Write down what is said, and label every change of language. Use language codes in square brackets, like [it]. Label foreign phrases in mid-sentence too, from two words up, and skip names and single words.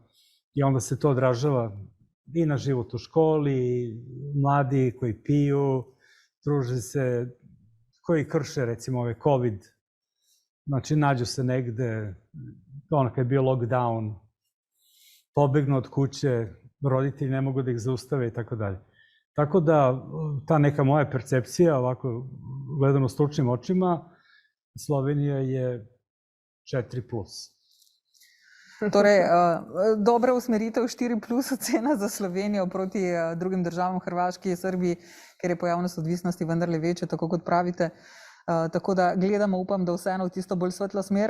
[sr] I onda se to odražava i na život u školi, mladi koji piju, druže se, koji krše, recimo, ove COVID. Znači, nađu se negde, ono kad je bio lockdown, pobegnu od kuće, roditelji ne mogu da ih zaustave i tako dalje. Tako da, ta neka moja percepcija, ovako gledano stručnim očima, Slovenija je 4+. [sl] Torej, dobra usmeritev 4+ ocena za Slovenijo proti drugim državam, Hrvaški, Srbiji, ker je pojavnost odvisnosti vendarle večja, tako kot pravite. Tako da gledamo, upam, da vseeno v tisto bolj svetlo smer.